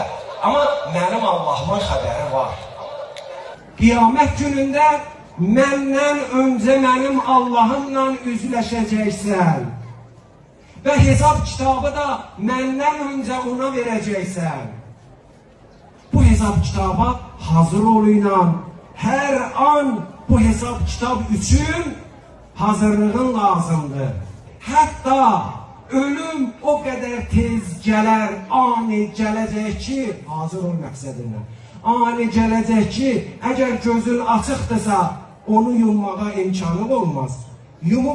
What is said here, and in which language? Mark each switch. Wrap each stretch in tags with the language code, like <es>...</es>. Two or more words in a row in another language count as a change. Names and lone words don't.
<az>Amma mənim Allahımın xəbəri var. Qiyamət günündə məndən öncə mənim Allahımla üzləşəcəksən və hesab kitabı da məndən öncə ona verəcəksən.</az> <tr>Bu hesab kitaba hazır oluyla her an bu hesap kitap için hazırlığın lazımdır.</tr> <az>Hatta ölüm o kadar tez gələr, ani gələcək ki, hazır ol məqsədindən. Ani gələcək ki, əgər gözün açıqdırsa onu yummağa imkanı olmaz. Yumub</az>